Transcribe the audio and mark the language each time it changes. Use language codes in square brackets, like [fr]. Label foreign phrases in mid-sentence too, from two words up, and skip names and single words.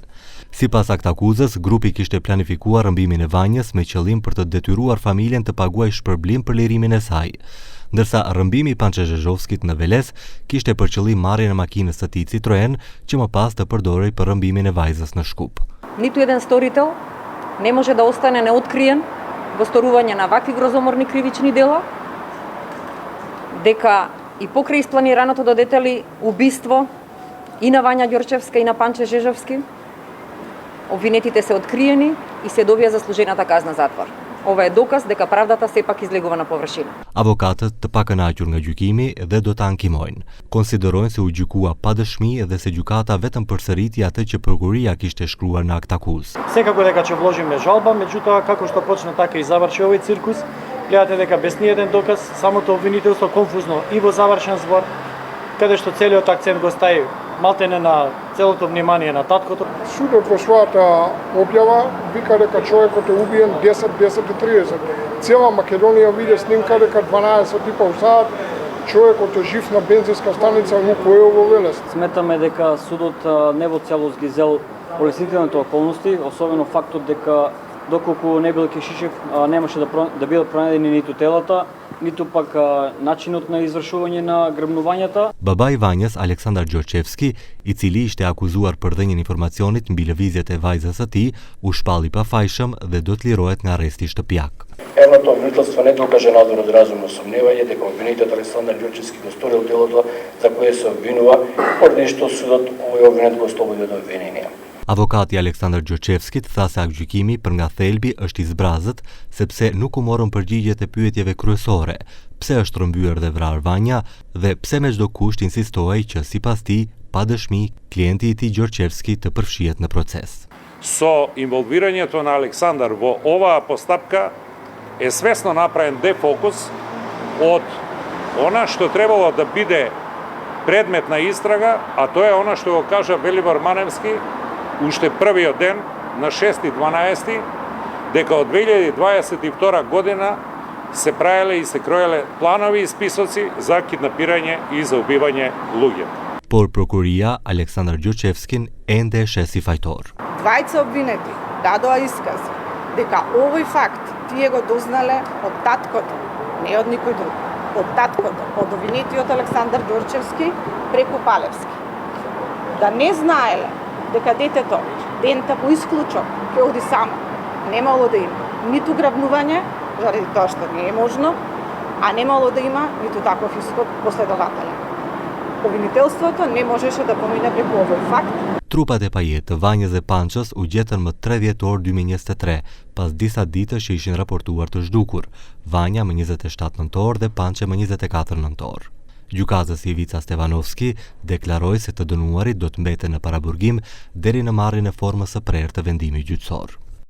[sq] Sipas aktakuzës, grupi kishte planifikuar rrëmbimin e Vanjës me qëllim për të detyruar familjen të paguajë shpërblim për lirimin e saj, ndërsa rrëmbimi i Pançe Zhezhovskit në Veles kishte për qëllim marrjen e makinës së tij Citroen, që më pas të përdorej për rrëmbimin e vajzës në Shkup. [mk] Ниту еден сторител не може да остане неоткриен во сторување на вакви грозоморни кривични дела, дека и покрај испланираното до детали убиство и на Вања Ѓорчевска и на Панче Жежовски, обвинетите се откриени и се добија заслужената казна затвор. Ова е доказ дека правдата сепак излегува на површина. [sq] Avokatët të pakënaqur nga gjykimi dhe do ta ankimojnë. Konsiderojnë se u gjykua pa dëshmi dhe se gjykata vetëm përsëriti atë që prokuria kishte shkruar në aktakuzë. [mk] Секако дека ќе вложиме жалба, меѓутоа како што почна така и заврши овој циркус, гледате дека без ниеден доказ, самото обвинителство конфузно и во завршен збор, каде што целиот акцент го стави малтене на целото внимание на таткото. Судот во својата објава вика дека човекот е убиен 10:30. Цела Македонија види снимка дека 12:30 саат човекот е жив на бензинска станица Лукойл во Велес. Сметаме дека судот не во целост ги зел олеснителните околности, особено фактот дека доколку не бил Кешишев, немаше да бидат пронајдени ниту телата, ниту пак начинот на извршување на грабнувањата. [sq] Babai i Vanjës, Aleksandar Gjorgjevski, i cili ishte akuzuar për dhënien informacionit mbi lëvizjet e vajzës së tij, u shpalli pafajshëm dhe do të lirohet nga arresti shtëpiak. [mk] Едното обвинителство не докаже надвор од разумно сомневање дека обвинетот Александар Ѓорчевски го сторил делото за кое се обвинува, поради што судот овој обвинет го ослободи од обвинение. [sq] Avokati Aleksandar Gjorgjevskit tha se aktgjykimi për nga thelbi është i zbrazët sepse nuk u morën përgjigjet e pyetjeve kryesore, pse është rrëmbyer dhe vrarë Vanja dhe pse me çdo kusht insistohej që sipas tij, pa dëshmi, klienti i tij Gjorgjevski të përfshihet në proces. [mk] Со инволвирањето на Александар во оваа постапка е свесно направен дефокус од она што требало да биде предмет на истрага, а тоа е она што го кажа Вели Борманевски уште првиот ден на 6.12. дека од 2022 година се правеле и се кроеле планови и списоци за киднапирање и за убивање луѓе. [sq] Por prokuria Aleksandar Gjorgjevskin ende shesi fajtor. [mk] Двајца обвинети дадоа исказ дека овој факт тие го дознале од таткото, не од никој друг, од таткото, од обвинетиот Александар Ѓорчевски преку Палевски. Да не знаеле дека детето дента по исклучок ќе оди само, немало да има ниту грабнување, заради тоа што не е можно, а немало да има ниту таков исход последователен. Обвинителството не можеше да помине преку овој факт. [sq] Trupat e pajet të Vanjës dhe Pançës u gjetën më 30 orë 2023, pas disa ditësh që ishin raportuar të zhdukur, Vanja më 27 nëntor dhe Pançe më 24 nëntor. Gjykatës Ivica Stevanovski deklaroi se të dënuarit do të mbeten në paraburgim deri në marrjen e formës së prerë të vendimit gjyqësor.